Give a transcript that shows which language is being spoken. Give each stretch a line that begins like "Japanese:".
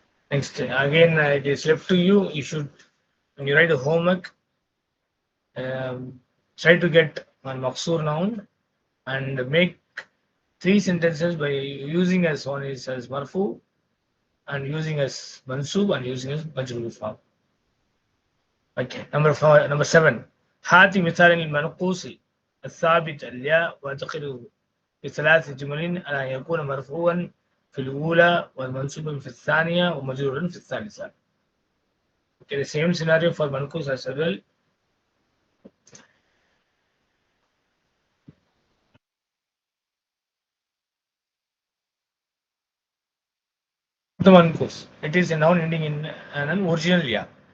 English: Next, again, it is left to you. You should, when you write the homework, try to get one maqsur noun and make 3 sentences by using as one is as marfu and using as mansub and using as majrur form. Okay, number 7.
Arabic: هات مثال المنقوص الثابت الياء وادخله في 3 جمل على أن يكون مرفوعا في الأولى والمنصوبا في الثانية ومجرورا في الثالثة.
English: Okay, the same scenario for manqus as well. The manqus, it is a noun ending in an original ya.